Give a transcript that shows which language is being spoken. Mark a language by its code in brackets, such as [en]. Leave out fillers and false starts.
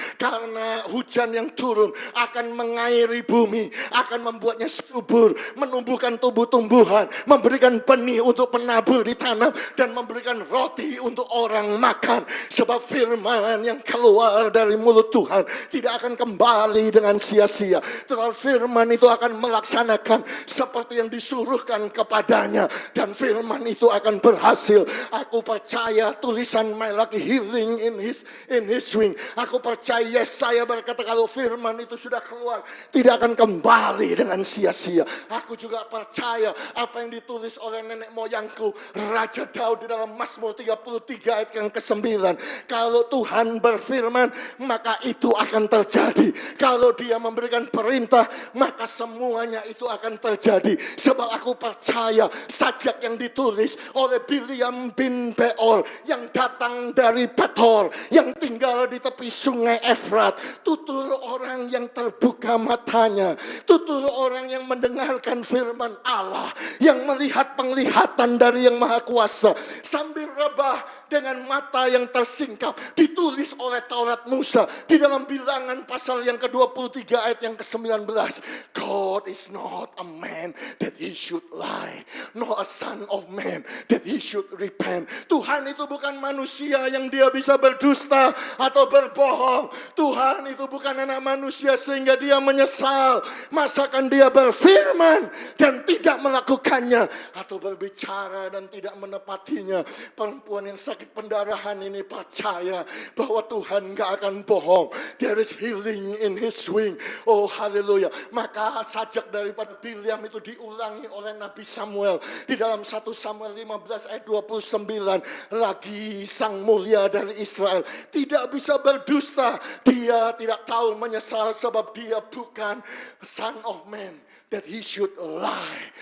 [id] Karena hujan yang turun akan mengairi bumi, akan membuatnya subur, menumbuhkan tumbuh-tumbuhan, memberikan benih untuk penabur di tanah, dan memberikan roti untuk orang makan. Sebab firman yang keluar dari mulut Tuhan tidak akan kembali dengan sia-sia. Tetapi firman itu akan melaksanakan seperti yang disuruhkan kepadanya, dan firman itu akan berhasil. Aku percaya tulisan Malaki, [en] healing in his wing. [id] Aku percaya Yesaya berkata kalau firman itu sudah keluar tidak akan kembali dengan sia-sia. Aku juga percaya apa yang ditulis oleh nenek moyangku Raja Daud di dalam Mazmur 33 ayat yang ke-9. Kalau Tuhan berfirman maka itu akan terjadi. Kalau dia memberikan perintah maka semuanya itu akan terjadi. Sebab aku percaya sajak yang ditulis oleh Bileam bin Beor yang datang dari Petor, yang tinggal di tepi sungai Efrat, tutur orang yang terbuka matanya, tutur orang yang mendengarkan firman Allah, yang melihat penglihatan dari Yang Maha Kuasa, sambil rebah dengan mata yang tersingkap. Ditulis oleh Taurat Musa di dalam Bilangan pasal yang ke-23 ayat yang ke-19. [en] God is not a man that he should lie, nor a son of man that he should repent. [id] Tuhan itu bukan manusia yang dia bisa berdusta atau berbohong. Tuhan itu bukan anak manusia sehingga dia menyesal. Masakan dia berfirman dan tidak melakukannya, atau berbicara dan tidak menepatinya. Perempuan yang sakit pendarahan ini percaya bahwa Tuhan gak akan bohong. [en] There is healing in his wing. [id] Oh haleluya. Maka sajak daripada Bileam itu diulangi oleh Nabi Samuel di dalam 1 Samuel 15 ayat 29. Lagi sang mulia dari Israel tidak bisa berdusta. Dia tidak tahu menyesal sebab dia bukan [en] son of man that he should lie.